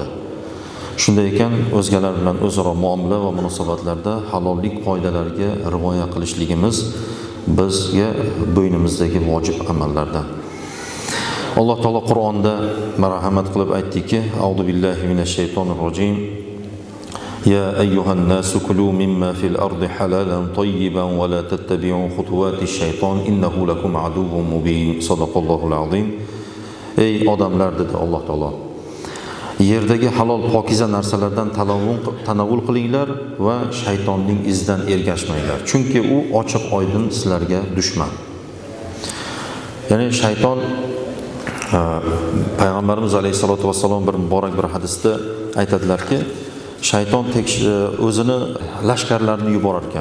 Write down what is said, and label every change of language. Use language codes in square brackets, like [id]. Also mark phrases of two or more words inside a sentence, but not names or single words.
[uz] Shunday ekan, o'zgalar bilan o'zaro muomala va munosabatlarda halollik qoidalariga rioya qilishligimiz bizga bo'ynimizdagi vojib amallardan. Alloh taolo Qur'onda marhamat qilib aytdiki: [ar] أعوذ بالله من الشيطان الرجيم. يا أيها الناس كلوا مما في الأرض حلالا طيبا ولا تتبعوا خطوات الشيطان إنه لكم عدو مبين. صدق الله العظيم. [uz] Ey odamlar, dedi Alloh taolo, yerdagi halol pokiza narsalardan tanovul qilinglar va shaytonning izidan ergashmanglar. Chunki u ochiq oydin sizlarga dushman. Ya'ni shayton, Payg'ambarimiz [ar] عليه الصلاة والسلام [uz] bir muborak bir hadisda aytadilarki, shayton o'zini lashkarlarini yuborar ekan.